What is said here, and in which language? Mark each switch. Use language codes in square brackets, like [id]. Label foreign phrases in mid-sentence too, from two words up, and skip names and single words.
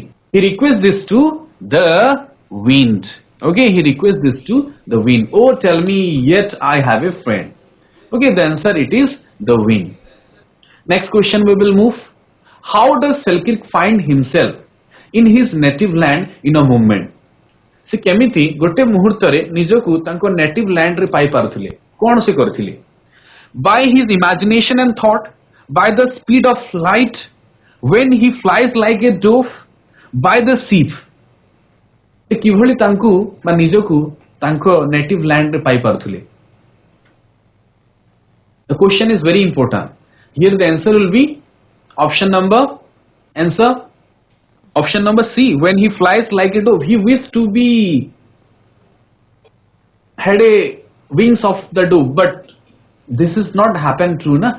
[en] He requests this to the wind. Okay, he requests this to the wind. Oh, tell me, yet I have a friend. Okay, the answer it is the wind. Next question we will move. How does Selkirk find himself in his native land in a moment? [or] ସେ କେମିତି ଗୋଟେ ମୁହୂର୍ତ୍ତ ରେ ନିଜକୁ ତାଙ୍କ [en] native land [or] ରେ ପାଇ ପାରୁଥିଲେ କଣ ସେ କରୁଥିଲେ [en] by his imagination and thought, by the speed of light when he flies like a dove, by the sea. [or] କିଭଳି ତାଙ୍କୁ ବା ନିଜକୁ ତାଙ୍କ [en] native land [or] ରେ ପାଇ ପାରୁଥିଲେ [en] The question is very important. Here the answer will be option number answer option number C. When he flies like a dove, he wished to be had a wings of the dove, but this is not happen true, na?